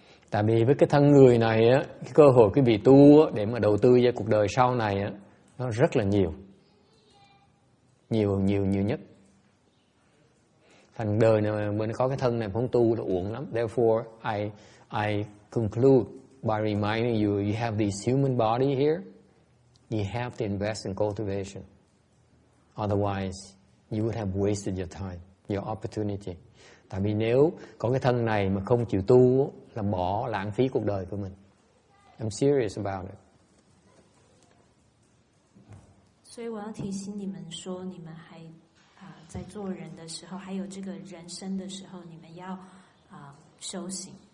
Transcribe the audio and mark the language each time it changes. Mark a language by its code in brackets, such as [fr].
[vi] Tại vì với cái thân người này á, cái cơ hội quý vị tu á, để mà đầu tư cho cuộc đời sau này á, nó rất là nhiều nhất. Thành đời này mà mình có cái thân này không tu là uổng lắm. [en] Therefore, I conclude by reminding you, you have this human body here. You have to invest in cultivation. Otherwise, you would have wasted your time, your opportunity. [vi] Tại vì nếu có cái thân này mà không chịu tu là bỏ lãng phí cuộc đời của mình. [en] I'm serious about it. [zh] 所以我要提醒你们说，你们还在做人的时候，还有这个人生的时候，你们要修行。